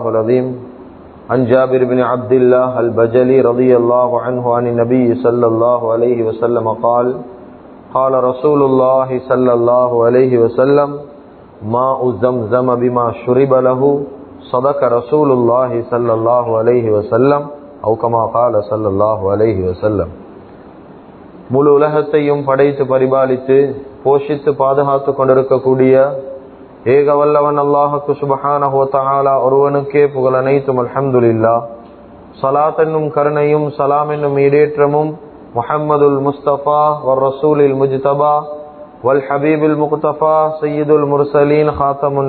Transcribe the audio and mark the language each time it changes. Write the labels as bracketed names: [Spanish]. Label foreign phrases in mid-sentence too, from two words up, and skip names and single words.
[Arabic] العظيم عن جابر بن عبد الله البجلي رضي الله عنه عن النبي صلى الله عليه وسلم قال قال رسول الله صلى الله عليه وسلم ماء زمزم بما شرب له صدق رسول الله صلى الله عليه وسلم أو كما قال صلى الله عليه وسلم [Tamil] முழு உலகத்தையும் படைத்து பரிபாலித்து போஷித்து பாதுகாத்து கொண்டிருக்கக்கூடிய ஏக வல்லவன் அல்லாஹுக்கு [Arabic] سبحانه وتعالى [Tamil] ஒருவனுக்கே புகழ் அனைத்தும் அல்ஹம்துலில்லாஹ். ஸலாத் என்னும் கருணையும் சலாம் என்னும் ஈடேற்றமும் [Arabic] محمد المصطفى والرسول المجتبى والحبيب المختفى سيد المرسلين خاتم